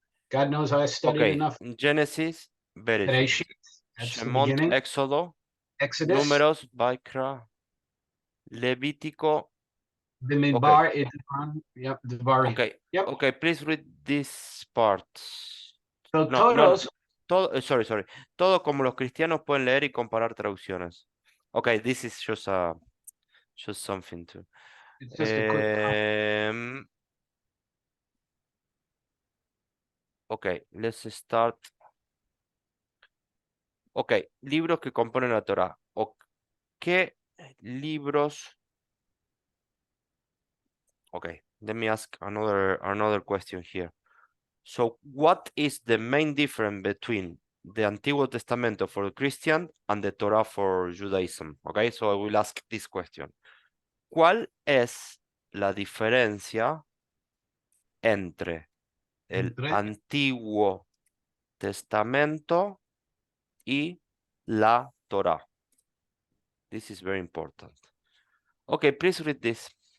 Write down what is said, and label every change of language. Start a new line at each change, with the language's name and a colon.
English: God knows I studied enough. Genesis, Bereshit. That's the
Hebrew: Shemot,
English: beginning.
Spanish: Éxodo,
English: Exodus.
Spanish: Números, Baikra, Levítico.
Hebrew: Bimidbar, yep, Devarim.
English: Okay, Yep. okay, please read this part. So No,
Spanish: todos, todo,
English: sorry.
Spanish: Todo como los cristianos pueden leer y comparar traducciones.
English: Okay, this is just something to. it's just a quick. Okay, let's start.
Spanish: Okay, libros que componen la Torah. ¿Qué libros?
English: Okay, let me ask another question here. So what is the main difference between the Antiguo Testamento for the Christian and the Torah for Judaism? Okay, so I will ask this question.
Spanish: ¿Cuál es la diferencia entre el Antiguo Testamento y la Torah?
English: This is very important. Okay, please read this.